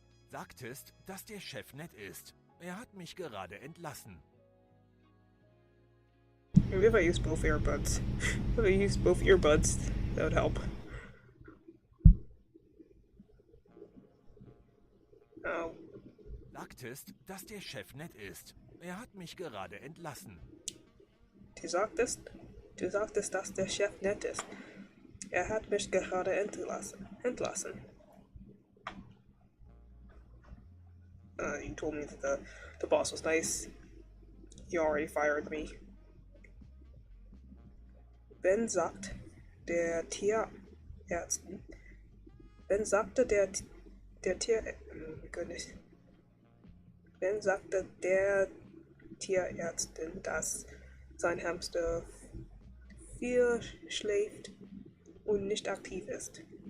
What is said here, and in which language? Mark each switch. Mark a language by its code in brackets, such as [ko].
[de] Sagtest, dass der Chef nett ist. Er hat mich gerade entlassen. [en] Maybe if I use both earbuds. If I use both earbuds, that would help. Oh. [de] Sagtest, dass der Chef nett ist. Er hat mich gerade entlassen. Du sagtest, dass der Chef nett ist. Er hat mich gerade entlassen. [en] You told me that the boss was nice. You already fired me. [de] Ben sagt der Tierärztin. Ben sagte der Tierärztin, dass sein Hamster viel schläft und nicht aktiv ist.